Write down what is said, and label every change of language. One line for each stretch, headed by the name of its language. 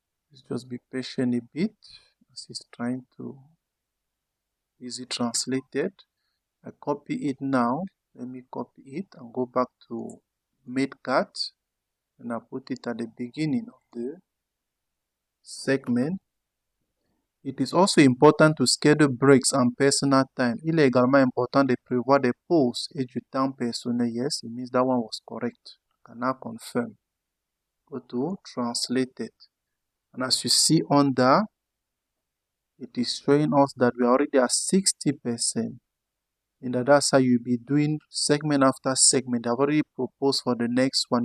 English: Let's just be patient a bit as it's trying to easy translated. I copy it now. Let me copy it and go back to Matecat, and I put it at the beginning of the segment. It is also important to schedule breaks and personal time.
French: Il est également important de prévoir des pauses et du temps personnel.
English: Yes, it means that one was correct. I can now confirm. Go to translated. And as you see under, it is showing us that we are already at 60%. And that's how you'll be doing segment after segment. I've already proposed for the next one.